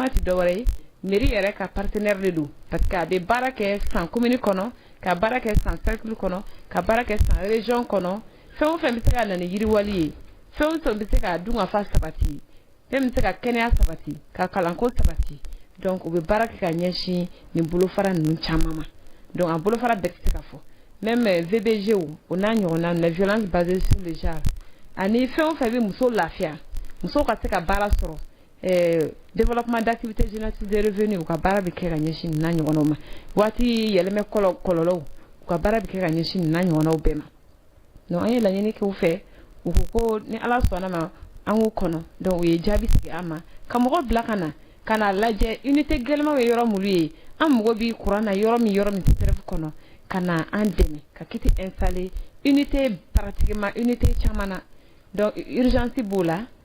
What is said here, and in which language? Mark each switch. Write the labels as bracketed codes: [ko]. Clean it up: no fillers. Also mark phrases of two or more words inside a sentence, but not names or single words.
[bm] ti dɔwɛrɛ ye mairie yɛrɛ ka partenaire de don parce que a bɛ baara kɛ san commune kɔnɔ ka baara kɛ san cercle kɔnɔ ka baara kɛ san région kɔnɔ fɛn o fɛn bɛ se ka na ni yiriwali ye fɛn o fɛn bɛ se ka dunkafa sabati fɛn bɛ se ka kɛnɛya sabati ka kalanko sabati donc u bɛ baara kɛ ka ɲɛsin nin bolofara ninnu caman ma donc a bolofara bɛɛ tɛ se ka fɔ même VBG o n'a ɲɔgɔnna la violence [fr] basée sur le genre [bm] ani fɛn o fɛn bɛ muso lafiya musow ka se ka baara sɔrɔ [fr] développement d'activité génératrice de revenus [bm] u ka baara bɛ kɛ ka ɲɛsin nin n'a ɲɔgɔnnaw ma waati yɛlɛmɛ kɔlɔlɔw u ka baara bɛ kɛ ka ɲɛsin nin n'a ɲɔgɔnnaw bɛɛ ma donc an ye laɲini kɛ u fɛ u ko ko ni ala sɔnna ma an k'u kɔnɔ donc u ye jaabi sigi an ma ka mɔgɔ bila ka na lajɛ unité gɛlɛmaw ye yɔrɔ minnu ye an mago bɛ courant na yɔrɔ min tɛ CSREF kɔnɔ ka na an dɛmɛ ka kiti [fr] installer unité pratiquement unité [bm] caman na donc urgence b'o la